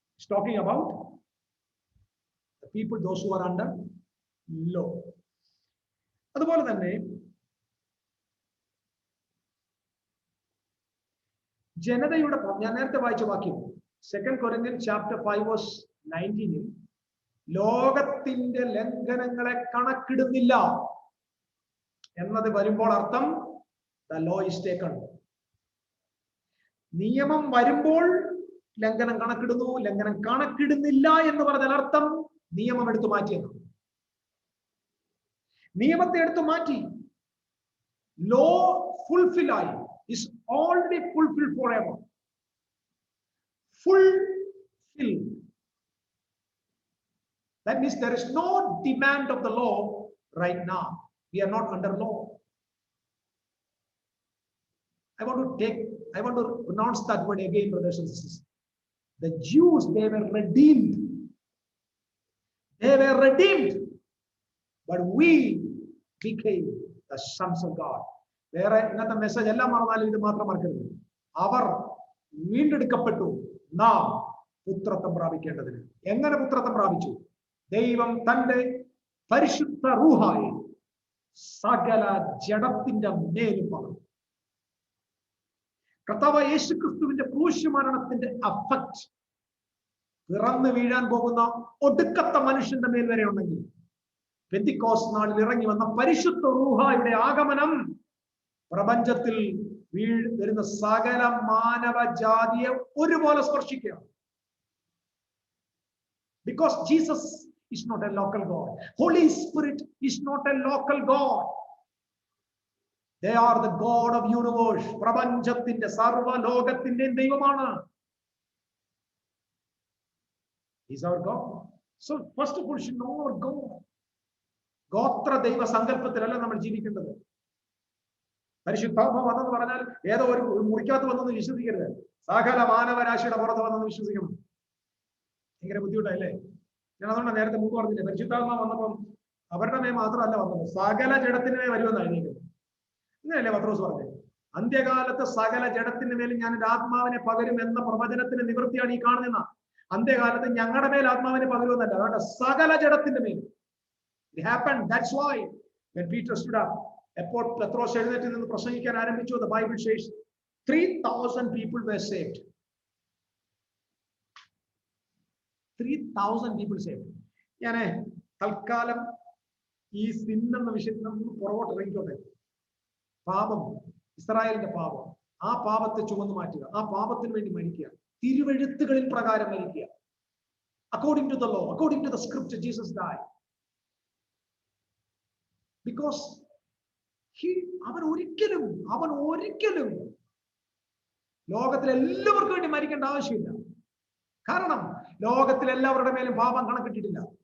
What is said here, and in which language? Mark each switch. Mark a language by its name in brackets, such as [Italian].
[English] talking about the people, those who are under law. [Malayalam] അതുപോലെ തന്നെ ജനതയുടെ, ഞാൻ നേരത്തെ വായിച്ച വാക്യം 2 Corinthians chapter 5 verse 19, ലോകത്തിന്റെ ലംഘനങ്ങളെ കണക്കിടുന്നില്ല എന്നത് വരുമ്പോൾ അർത്ഥം [English] the law is taken. [Malayalam] നിയമം വരുമ്പോൾ ലംഘനം കണക്കിടുന്നു, ലംഘനം കണക്കിടുന്നില്ല എന്ന് പറഞ്ഞാൽ അർത്ഥം നിയമം എടുത്തു മാറ്റിയെന്ന്. നിയമത്തെ എടുത്തു മാറ്റി. ലോ ഫുൾഫിൽ ആയി, [English] is already fulfilled forever. Fulfilled. That means there is no demand of the law right now. We are not under law. I want to pronounce that word again, brothers and sisters. The Jews, they were redeemed. They were redeemed. But we became the sons of God. [Malayalam] വേറെ ഇന്നത്തെ message എല്ലാം മറന്നാലും ഇത് മാത്രം മറക്കരുത്. അവർ വീണ്ടെടുക്കപ്പെട്ടു, നാം പുത്രത്വം പ്രാപിക്കേണ്ടതിന്. എങ്ങനെ പുത്രത്വം പ്രാപിച്ചു? ദൈവം തന്റെ പരിശുദ്ധ റൂഹായി സകല ജഡത്തിന്റെ മേലും പകർന്നു. കർത്താവ് യേശുക്രിസ്തുവിന്റെ ക്രൂശ് മരണത്തിന്റെ അഫക്റ്റ് പിറന്നു വീഴാൻ പോകുന്ന ഒടുക്കത്തെ മനുഷ്യന്റെ മേൽ വരെ ഉണ്ടെങ്കിൽ പെന്തിക്കോസ്ത് നാളിൽ ഇറങ്ങി വന്ന പരിശുദ്ധ റൂഹായുടെ ആഗമനം പ്രപഞ്ചത്തിൽ വരുന്ന സകല മാനവ ജാതിയെ ഒരുപോലെ സ്പർശിക്കുക. [English] Because Jesus is not a local God. Holy Spirit is not a local God. They are the God of universe. [Malayalam] പ്രപഞ്ചത്തിന്റെ സർവ്വ ലോകത്തിന്റെയും ദൈവമാണ്. [English] He's our God. So first of all, we should know our God. [Malayalam] ഗോത്ര ദൈവ സങ്കല്പത്തിലല്ല നമ്മൾ ജീവിക്കേണ്ടത്. പരിശുദ്ധാത്മ വന്നെന്ന് പറഞ്ഞാൽ ഏതോ ഒരു മുറിക്കകത്ത് വന്നെന്ന് വിശ്വസിക്കരുത്. സകല മാനവരാശിയുടെ പുറത്ത് വന്നെന്ന് വിശ്വസിക്കണം. ഭയങ്കര ബുദ്ധിമുട്ടല്ലേ? ഞാൻ അതുകൊണ്ട് നേരത്തെ മുമ്പ് പറഞ്ഞില്ലേ, പരിശുദ്ധാത്മ വന്നപ്പം അവരുടെ മേ മാത്രമല്ല വന്നത്, സകല ജഡത്തിന് മേ വരുമെന്നാണ് എഴുതിയത്. അങ്ങനെയല്ലേ പത്രോസ് പറഞ്ഞത്? അന്ത്യകാലത്ത് സകല ജഡത്തിന് മേലും ഞാൻ ഒരു ആത്മാവിനെ പകരും എന്ന പ്രവചനത്തിന് നിവൃത്തിയാണ് ഈ കാണുന്ന. അന്ത്യകാലത്ത് ഞങ്ങളുടെ മേൽ ആത്മാവിനെ പകരുമെന്നല്ല, അതുകൊണ്ട് സകല ജഡത്തിന്റെ മേലും. [English] It happened. That's why when Peter stood up, [Malayalam] എപ്പോൾ പത്രോസ് എഴുന്നേറ്റ് നിന്ന് പ്രസംഗിക്കാൻ ആരംഭിച്ചു, [English] the Bible says 3,000 people were saved. 3,000 people saved. [Malayalam] ഞാൻ തൽക്കാലം ഈ സിൻ എന്ന വിഷയത്തിൽ നമ്മൾ പുറകോട്ട് ഇറങ്ങിക്കോട്ടെ. പാപം, ഇസ്രായേലിന്റെ പാപം, ആ പാപത്തെ ചുമന്നു മാറ്റുക, ആ പാപത്തിന് വേണ്ടി മരിക്കുക, തിരുവെഴുത്തുകളിൽ പ്രകാരം മരിക്കുക. [English] According to the law, according to the scripture, Jesus died. Because [Malayalam] അവൻ ഒരിക്കലും ലോകത്തിലെ എല്ലാവർക്കും വേണ്ടി മരിക്കേണ്ട ആവശ്യമില്ല. കാരണം ലോകത്തിലെ എല്ലാവരുടെ മേലും പാപം കണക്കിട്ടിട്ടില്ല.